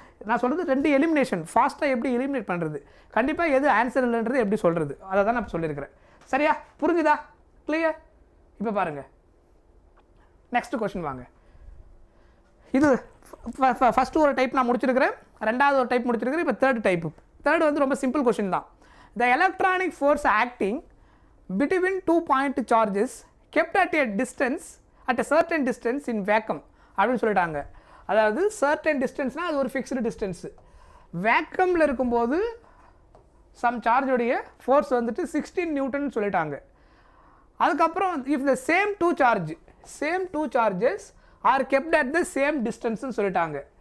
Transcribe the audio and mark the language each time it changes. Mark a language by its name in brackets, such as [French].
[Tamil] நான் சொல்கிறது 2 எலிமினேஷன் ஃபாஸ்ட்டாக எப்படி எலிமினேட் பண்ணுறது, கண்டிப்பாக எது ஆன்சர் இல்லைன்றது எப்படி சொல்கிறது, அதை தான் நான் சொல்லியிருக்கிறேன். சரியா, புரிஞ்சுதா, கிளியர்? இப்போ பாருங்கள், நெக்ஸ்ட் கொஸ்டின் வாங்க. இது ஃபஸ்ட்டு ஒரு டைப் நான் முடிச்சிருக்கிறேன், ரெண்டாவது ஒரு டைப் முடிச்சிருக்கிறேன். இப்போ தேர்ட் வந்து ரொம்ப சிம்பிள் கொஸ்டின் தான். [English] the electronic force acting between 2 point charges kept at a distance at a certain distance in vacuum [Tamil] அப்படின்னு சொல்லிட்டாங்க. அதாவது certain distanceனால் அது ஒரு ஃபிக்ஸ்டு டிஸ்டன்ஸு. வேக்கமில் இருக்கும்போது சம் சார்ஜோடைய ஃபோர்ஸ் வந்துட்டு 16 நியூட்டன் சொல்லிட்டாங்க. [English] அதுக்கப்புறம் if the same two charges are kept at the same டிஸ்டன்ஸ்னு சொல்லிட்டாங்க.